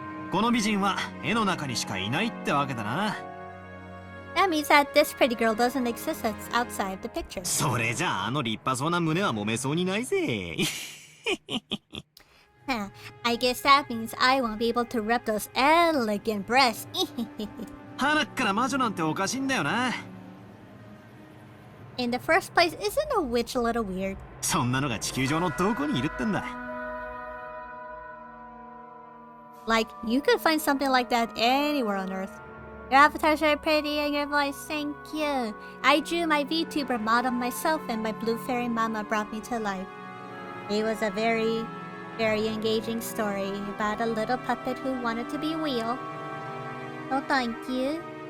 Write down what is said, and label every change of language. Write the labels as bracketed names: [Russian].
[Japanese] この美人は絵の中にしかいないってわけだな。 [English] That means that this pretty girl doesn't exist that's outside the picture. [Japanese] それじゃあ、あの立派そうな胸は揉めそうにないぜ。 [English] I guess that means I won't be able to rub those elegant breasts. [Japanese] 鼻っから魔女なんておかしいんだよな。 [English] In the first place, isn't a witch a little weird? [Japanese] そんなのが地球上のどこにいるってんだ。 [English] Like, you could find something like that anywhere on Earth. Your avatars are pretty and your voice, thank you. I drew my VTuber model myself and my blue fairy mama brought me to life. It was a very engaging story about a little puppet who wanted to be real. Oh, thank you.